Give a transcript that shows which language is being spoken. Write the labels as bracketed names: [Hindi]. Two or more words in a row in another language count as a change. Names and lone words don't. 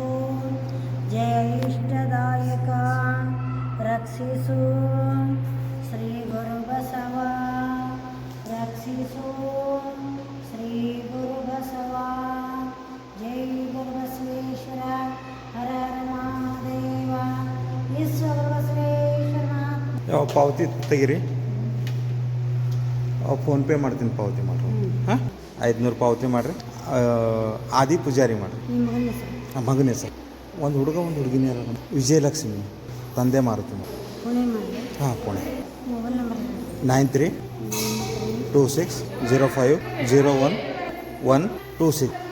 [Kannada] ಜಯ ಇಷ್ಟದಾಯಕ ರಕ್ಷಿಸು ಶ್ರೀ ಗುರು ಬಸವ ರಕ್ಷಿಸು ಶ್ರೀ ಗುರು ಬಸವ ಜಯ ಗುರು ಬಸವೇಶ್ವರ ಹರ ಹರ ಮಹಾದೇವ ಈಶ್ವರ ಬಸವೇಶ್ವರ ಯಾವ ಪಾವತಿ ತೆಗಿರಿ ಫೋನ್ಪೇ ಮಾಡ್ತೀನಿ ಪಾವತಿ ಮಾಡ್ರಿ ಹಾಂ 500 ಪಾವತಿ ಮಾಡಿರಿ ಆದಿ ಪೂಜಾರಿ ಮಾಡಿರಿ ಮಗನ ಹೆಸರು ಒಂದು ಹುಡುಗ ಒಂದು ಹುಡುಗಿನ ಯಾರು ವಿಜಯಲಕ್ಷ್ಮಿ ತಂದೆ ಮಾರುತಿ ಹಾಂ ಪುಣೆ 9326050126